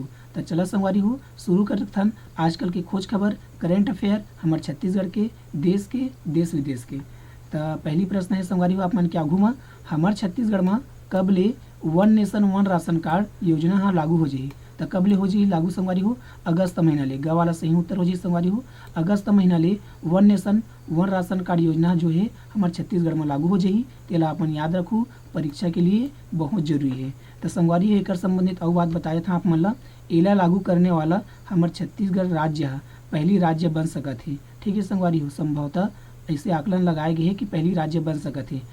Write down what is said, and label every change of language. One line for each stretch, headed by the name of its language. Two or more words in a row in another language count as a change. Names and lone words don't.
Chhattisgarhi: तो चला संगवारी हो शुरू करथन आजकल के खोज खबर
English: current affairs
Chhattisgarhi: हमारे छत्तीसगढ़ के, देश विदेश के। तो पहली प्रश्न है संगवारी हो आप मन के आघू में, हमारे छत्तीसगढ़ में कब ले वन नेशन वन राशन कार्ड योजना हाँ लागू हो जाही। तो कब ले हो जाही लागू संगवारी हो, अगस्त महीना ले। ग वाला सही उत्तर हो जाही संगवारी हो, अगस्त महीना ले वन नेशन वन राशन कार्ड योजना जो है हमारे छत्तीसगढ़ में लागू हो जाही। तेला अपन याद रखू, परीक्षा के लिए बहुत जरूरी है। तो संगवारी एक संबंधित और बात बताया था आप मन ला, एला लागू करने वाला हमारे छत्तीसगढ़ राज्य है पहली राज्य बन सकत है। ठीक है संगवारी हो, संभवतः ऐसे आकलन लगाए गए हैं कि पहली राज्य बन सकत है।